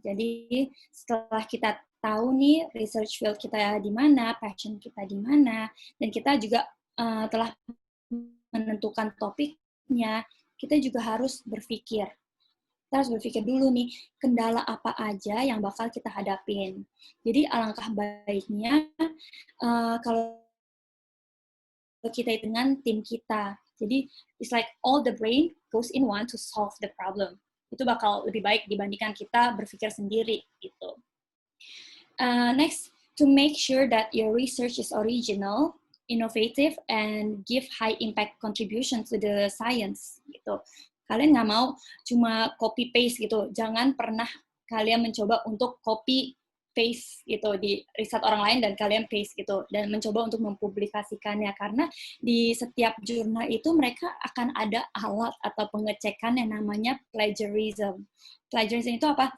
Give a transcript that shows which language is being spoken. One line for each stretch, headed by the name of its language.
Indonesian: Jadi setelah kita tahu nih research field kita di mana, passion kita di mana, dan kita juga telah menentukan topiknya, kita juga harus berpikir. Kita harus berpikir dulu nih, kendala apa aja yang bakal kita hadapin. Jadi alangkah baiknya kalau kita dengan tim kita.
English: Jadi, it's like all the brain goes in one to solve the problem.
Indonesian: Itu bakal lebih baik dibandingkan kita berpikir sendiri, gitu.
English: Next, to make sure that your research is original, innovative, and give high impact contribution to the science, gitu.
Indonesian: Kalian nggak mau cuma copy paste gitu. Jangan pernah kalian mencoba untuk copy paste gitu di riset orang lain dan kalian paste gitu dan mencoba untuk mempublikasikannya, karena di setiap jurnal itu mereka akan ada alat atau pengecekan yang namanya plagiarism. Plagiarism itu apa?